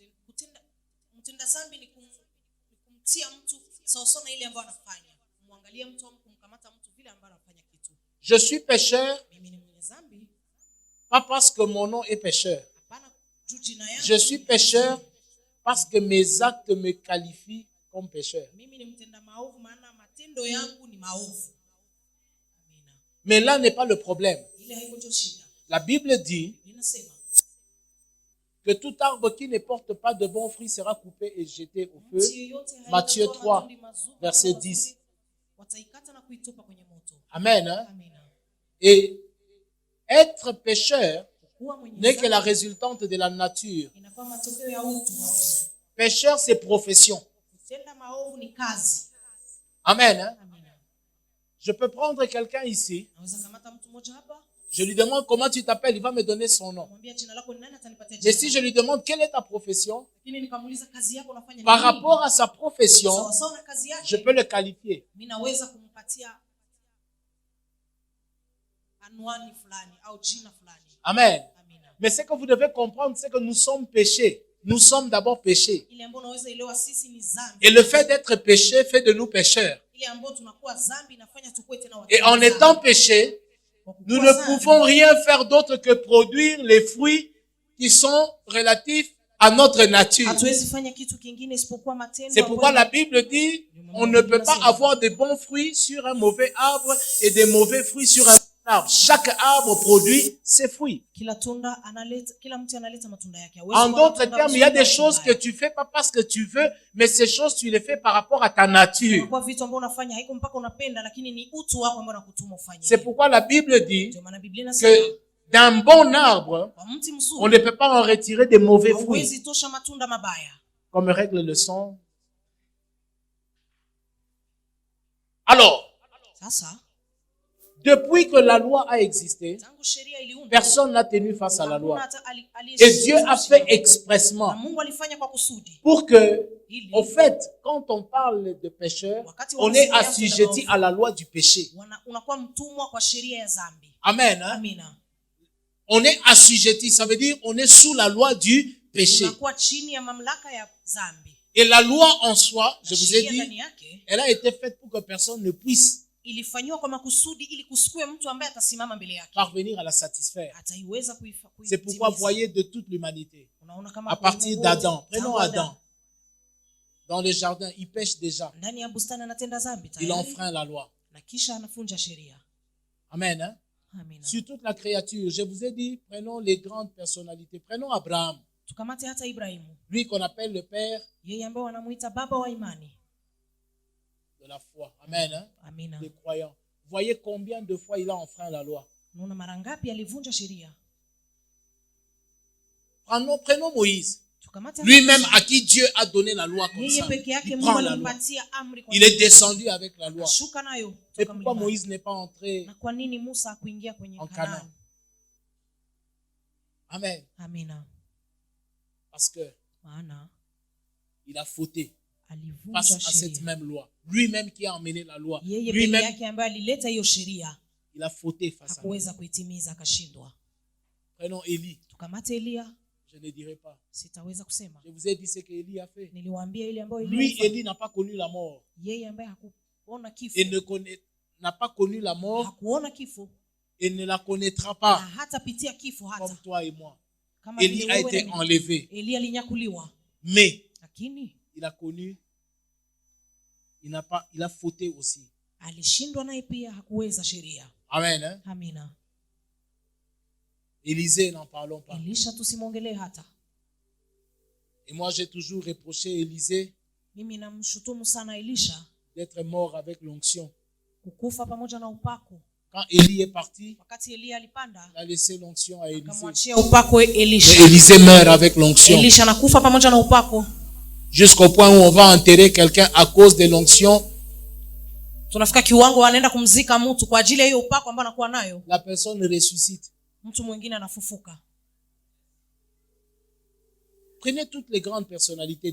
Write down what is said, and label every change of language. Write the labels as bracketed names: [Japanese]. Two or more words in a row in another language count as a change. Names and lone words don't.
[French] Je suis pécheur, pas parce que mon nom est pécheur. Je suis pécheur parce que mes actes me qualifient comme pécheur. Mais là n'est pas le problème. [Swahili] Ile haiko ndio shida. [French] La Bible dit [Swahili] Inasema [French] que tout arbre qui ne porte pas de bons fruits sera coupé et jeté au feu. [Swahili] mti yoyote [French] Matthieu [Swahili] haitatoa [French] 3, [Swahili] matunda mazuri [French] verset [Swahili] wala [French] 10. [Swahili] mazuri, wataikata na kuitupa kwenye moto. [French] Amen. Hein? [Swahili] Amina. [French] Et être pécheur [Swahili] Kuwa mwenye [French] n'est que la [Swahili] dhambi [French] résultante de la nature. [Swahili] inakuwa matokeo ya utu wako. [French] Pécheur, c'est profession. [Swahili] Kutenda maovu ni kazi. [French] Amen. Hein? [Swahili] Amina. [French] Je peux prendre quelqu'un ici. [Swahili] Naweza kamata mtu mmoja hapa, [French] Je lui demande comment tu t'appelles. Il va me donner son nom. [Swahili] mwambie jina lako ni nani, atanipatia [French] Mais [Swahili] jina. [French] si je lui demande quelle est ta profession, [Swahili] Lakini nikamuuliza kazi yako unafanya [French] par [Swahili] nini? [French] rapport à sa profession, [Swahili] Sawa sawa na kazi yake, [French] je peux le qualifier. [Swahili] mimi naweza kumpatia anwani fulani au jina fulani. [French] Amen. [Swahili] Amina. [French] Mais ce que vous devez comprendre, c'est que nous sommes péchés. Nous sommes d'abord péchés. [Swahili] Ile ambayo unaweza elewa sisi ni dhambi. [French] Et le fait d'être péché fait de nous pécheurs. [Swahili] Ile ambayo tunakuwa dhambi inafanya tukue tena watu. [French] Et en étant péchés, nous ne pouvons rien faire d'autre que produire les fruits qui sont relatifs à notre nature. [Swahili] Hatuwezi fanya kitu kingine isipokuwa matendo. [French] C'est pourquoi la Bible dit on ne peut pas avoir de bons fruits sur un mauvais arbre et de mauvais fruits sur un bon arbre. Chaque arbre produit ses fruits. [Swahili] Kila tunda analeta, kila mtu analeta matunda yake. [French] En d'autres termes, il y a des choses que tu fais pas parce que tu veux, mais ces choses tu les fais par rapport à ta nature. [Swahili] Kwa vitu ambavyo unafanya haiko mpaka unapenda, lakini ni utu wako ambao unakutuma ufanye. [French] C'est pourquoi la Bible dit [Swahili] Ndio maana Biblia inasema [French] que d'un bon arbre, [Swahili] kwa mti [French] on [Swahili] mzuri [French] ne peut pas en retirer des mauvais fruits. [Swahili] hauwezi tosha matunda mabaya. [French] Comme règle le son. Alors, [Swahili] Sasa [French] depuis que la loi a existé, [Swahili] tangu sheria iliundwa, [French] personne n'a tenu face à la [Swahili] hakuna [French] loi. [Swahili] hata [French] Et Dieu a fait expressement [Swahili] na Mungu alifanya kwa kusudi. [French] pour que, [Swahili] Ili [French] au fait, quand on parle de pécheur, [Swahili] wakati [French] on est [Swahili] wanasema [French] assujetti à la loi du péché. [Swahili] unakuwa mtumwa kwa sheria ya dhambi. [French] Amen. Hein? [Swahili] Amina. [French] On est assujetti, ça veut dire on est sous la loi du péché. [Swahili] Unakuwa chini ya mamlaka ya dhambi. [French] Et la loi en soi, je [Swahili] Na [French] vous ai [Swahili] sheria ndani [French] dit, [Swahili] yake [French] elle a été faite pour que personne ne puisse [Swahili] ilifanywa kwa makusudi ili kusikue mtu ambaye atasimama mbele yake [French] parvenir à la satisfaire. [Swahili] ataiweza [French] C'est pourquoi vous voyez de toute l'humanité, [Swahili] Unaona kama [French] à partir d'Adam, prenons [Swahili] tangu [French] Adam, dans le jardin, il pêche déjà, [Swahili] ndani ya bustani anatenda dhambi [French] il [Swahili] tayari [French] enfreint la loi. [Swahili] na kisha anafunja sheria. [French] Amen. Hein? [Swahili] Amina. [French] Sur toute la créature, je vous ai dit, prenons les grandes personnalités. Prenons Abraham, [Swahili] Tukamate hata Ibrahimu, [French] lui qu'on appelle le père [Swahili] yeye ambaye wanamuita baba wa imani. [French] de la foi. Amen. Hein? [Swahili] Amina. [French] Les croyants. Voyez combien de fois il a enfreint la loi. [Swahili] Unaona mara ngapi alivunja sheria. [French] Prenons Moïse, [Swahili] Tukamate hata [French] lui-même à qui Dieu a donné la loi comme [Swahili] yeye [French] ça. [Swahili] peke yake [French] Il [Swahili] Mungu [French] prend la loi. [Swahili] alimpatia amri kwa [French] Il est descendu avec la loi. [Swahili] shuka nayo [French] Et [Swahili] toka [French] pourquoi [Swahili] mlimani. [French] Moïse n'est pas entré [Swahili] Na kwa nini Musa hakuingia kwenye [French] en [Swahili] Kanaani? [French] Canaan? Amen. [Swahili] Amina. [French] Parce que [Swahili] Maana [French] il a fauté [Swahili] alivunja [French] face à cette [Swahili] sheria. [French] même loi. Lui-même qui a emmené la loi. [Swahili] Yeye peke [French] Lui-même, [Swahili] yake ambaye alileta hiyo sheria [French] il a fauté face à elle. [Swahili] hakuweza kuitimiza, akashindwa. [French] Prenons Élie. [Swahili] Tukamate Elia, [French] Je ne dirai pas. [Swahili] sitaweza kusema. [French] Je vous ai dit ce qu'Élie a fait. [Swahili] Niliwaambia ile ambayo [French] Lui, [Swahili] ilifanya. [French] Élie n'a pas connu la mort. [Swahili] Yeye ambaye hakuona kifo, [French] Et n'a pas connu la mort [Swahili] hakuona kifo [French] et ne la connaîtra [Swahili] na [French] pas [Swahili] hatapitia kifo hata [French] comme toi et moi. [Swahili] kama [French] Élie [Swahili] vile [French] a [Swahili] wewe [French] été [Swahili] na mimi. [French] enlevé. [Swahili] Elia alinyakuliwa, [French] Mais [Swahili] lakini [French] il a connu, il a fauté aussi. [Swahili] alishindwa naye pia, hakuweza sheria. [French] Amen. Hein? [Swahili] Amina. [French] Élisée, n'en parlons pas. [Swahili] Elisha tusimwongelee hata. [French] Et moi, j'ai toujours reproché Élisée [Swahili] Mimi namshutumu sana Elisha [French] d'être mort avec l'onction. [Swahili] kukufa pamoja na upako. [French] Quand Élie est parti, [Swahili] Wakati Elia alipanda, [French] il a laissé l'onction à Élisée. [Swahili] akamwachia upako Elisha. [French] Mais Élisée meurt avec l'onction. [Swahili] Elisha anakufa pamoja na upako. [French] Jusqu'au point où on va enterrer quelqu'un à cause de l'onction. [Swahili] Tunafika kiwango wanaenda kumzika mtu kwa ajili ya hiyo upako ambao anakuwa nayo. [French] La personne ressuscite. [Swahili] Mtu mwingine anafufuka. [French] Prenez toutes les grandes personnalités.